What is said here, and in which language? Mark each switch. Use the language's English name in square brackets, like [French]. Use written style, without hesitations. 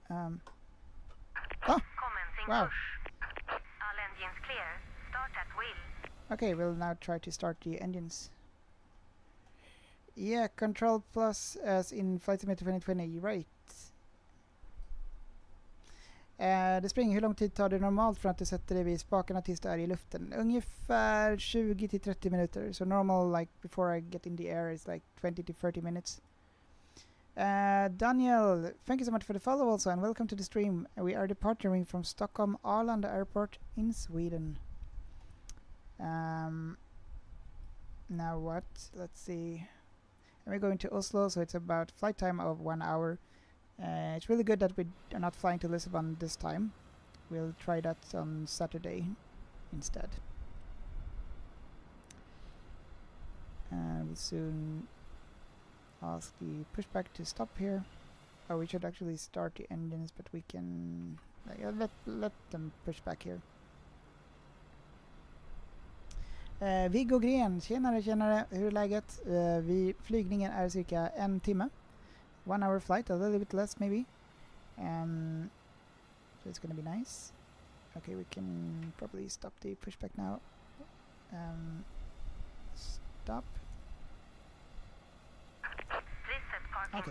[English] Commencing wow. push. All engines clear. Start at will. Okay, we'll now try to start the engines. Yeah, control plus as in Flight Simulator 2020, right. [Swedish] Det springer, hur lång tid tar det normalt från att du sätter dig vid spakarna tills du är i luften? Ungefär 20 till 30 minuter. [English] So normal, like before I get in the air, is like 20 to 30 minutes. Daniel, thank you so much for the follow also, and welcome to the stream. We are departing from Stockholm Arlanda Airport in Sweden. Now what? Let's see. And we're going to Oslo, so it's about flight time of 1 hour. It's really good that we are not flying to Lisbon this time. We'll try that on Saturday instead. And we'll soon ask the pushback to stop here. Oh, we should actually start the engines, but we can let them push back here. [Swedish] Viggo Gren, tjenare, hur är läget? Flygningen är cirka 1 timme. [English] 1 hour flight, a little bit less maybe. So it's gonna be nice. Okay, we can probably stop the pushback now. Stop. Please set parking Okay.